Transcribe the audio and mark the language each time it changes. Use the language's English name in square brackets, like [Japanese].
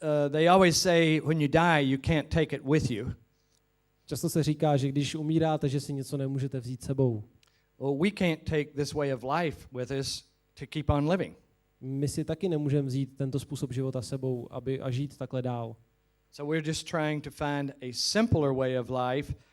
[English] They always say when you die you can't take it with you. [Czech] Často se říká, že když umíráte, že si něco nemůžete vzít sebou. [English] Well, we can't take this way of life with us to keep on living. [Czech] My si taky nemůžeme vzít tento způsob života sebou, a žít takhle dál. [English] So we're just trying to find a simpler way of life